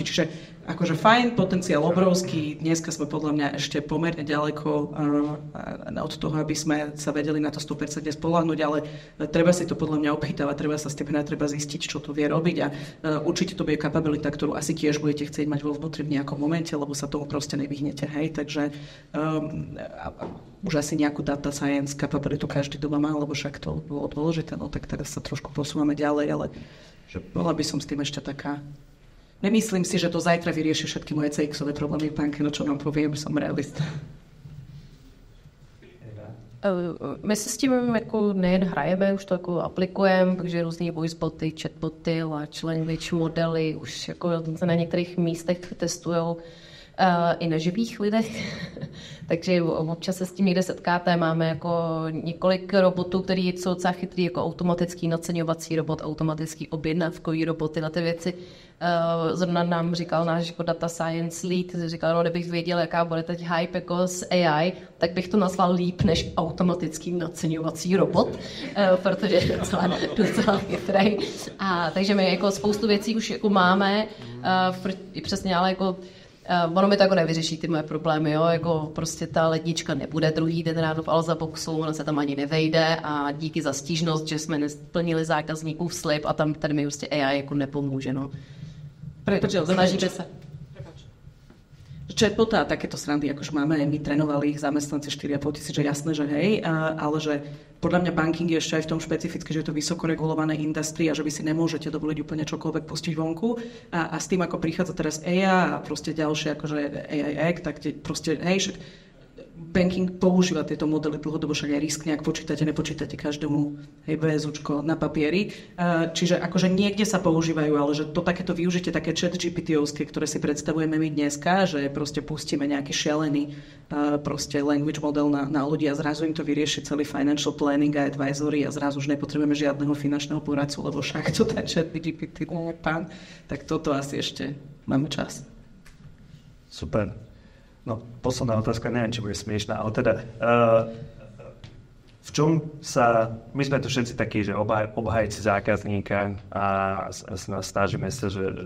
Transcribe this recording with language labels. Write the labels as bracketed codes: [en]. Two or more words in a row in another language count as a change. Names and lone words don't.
[sk] Čiže akože fajn, potenciál obrovský, dneska sme podľa mňa ešte pomerne ďaleko od toho, aby sme sa vedeli na to 100% spoľahnúť, ale treba si to podľa mňa obchytávať, treba sa s tým treba zistiť, čo to vie robiť a určite to bude kapabilita, ktorú asi tiež budete chcieť mať vo vnútri v nejakom momente, lebo sa tomu proste nevyhnete, hej, takže už asi nejakú [en] data science [sk] kapabilitu každý doma má, lebo však to bolo dôležité, no tak teraz sa trošku posúvame ďalej, ale že bola by som s tým ešte taká. Nemyslím si, že to zajtra vyrieši všetky moje CX-ové problémy v banke, no čo vám poviem, som realista. [cs] My se s tím jako nejen hrajeme, už to jako aplikujeme, takže různý voiceboty, chatboty, [en] large language [cs] modely už jako se na některých místech testujou i na živých lidech. Takže občas se s tím někde setkáte, máme jako několik robotů, který jsou docela chytrý, jako automatický naceňovací robot, automatický objednávkový roboty na ty věci. Zrovna nám říkal náš jako [en] data science lead, [cs] říkal, no, kdybych věděl, jaká bude teď hype jako s AI, tak bych to nazval líp než automatický naceňovací robot, protože je docela chytrý. Takže my jako spoustu věcí už jako máme, přesně, ale jako ono mi to jako nevyřeší ty moje problémy, jo? Jako prostě ta lednička nebude druhý den ráno v Alza Boxu, ona se tam ani nevejde a díky za stížnost, že jsme nesplnili zákazníkův slib a tam tady mi prostě AI jako nepomůže, no. [sk] Protože snažíme sa. Chatbota a takéto srandy, akože máme, my trénovali ich zamestnanci 4,5 tisíc, že jasné, že hej, ale že podľa mňa banking je ešte aj v tom špecifické, že je to vysoko regulované industrie a že vy si nemôžete dovoliť úplne čokoľvek pustiť vonku a s tým, ako prichádza teraz AI a proste ďalšie akože AI Act, tak proste, hej, banking používa tieto modely dlhodobo, však aj risk nejak počítate, nepočítate každému, hej, VSUčko na papieri. Čiže akože niekde sa používajú, ale že to takéto využitie, také chat GPT-ovské, ktoré si predstavujeme my dneska, že proste pustíme nejaký šialený proste [en] language model [sk] na ľudí a zrazu im to vyrieši celý [en] financial planning [sk] a advisory a zrazu už nepotrebujeme žiadneho finančného poradcu, lebo však to ten chat GPT pán, tak toto asi ešte máme čas. Super. No, posledná otázka, neviem, či bude smiešná, ale teda v čom sa, my sme tu všetci takí, že obhajci zákazníka a snažíme sa, že...